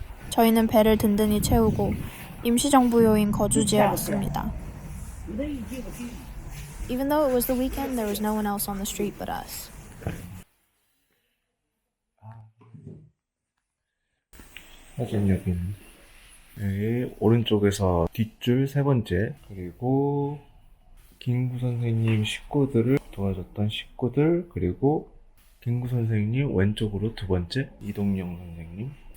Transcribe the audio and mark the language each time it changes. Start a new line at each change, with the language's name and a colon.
Korean: 저희는 배를 든든히 채우고 임시정부 요인 거주지에 왔습니다.
English: Even though it was the weekend, there was no one else on the street but us.
Korean: 사진 여기는 여기 오른쪽에서 뒷줄 3번째, 그리고 김구 선생님 식구들을 도와줬던 식구들, 그리고 김구 선생님 왼쪽으로 두 번째 이동영 선생님.